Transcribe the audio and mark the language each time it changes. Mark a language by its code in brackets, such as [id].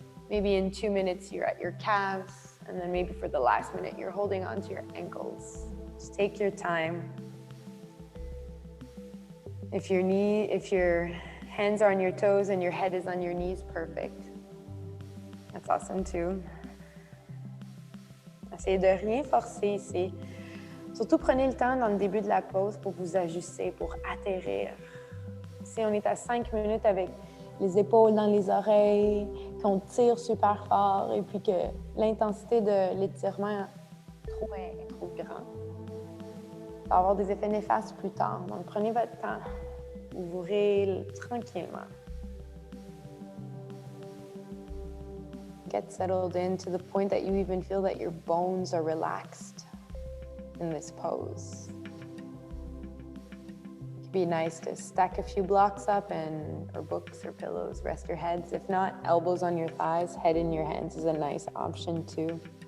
[en] Maybe in 2 minutes you're at your calves. And then maybe for the last minute you're holding onto your ankles. Just take your time. If your hands are on your toes and your head is on your knees, perfect. That's awesome too. [fr] Essayez de rien forcer ici. Surtout, prenez le temps dans le début de la pause pour vous ajuster, pour atterrir. Ici, on est à 5 minutes avec les épaules dans les oreilles, qu'on tire super fort et puis que l'intensité de l'étirement est trop grande. Ça va avoir des effets néfastes plus tard. Donc, prenez votre temps. Ouvrez tranquillement. [en] Get settled in to the point that you even feel that your bones are relaxed in this pose. It could be nice to stack a few blocks up or books or pillows, rest your heads. If not, elbows on your thighs, head in your hands is a nice option too.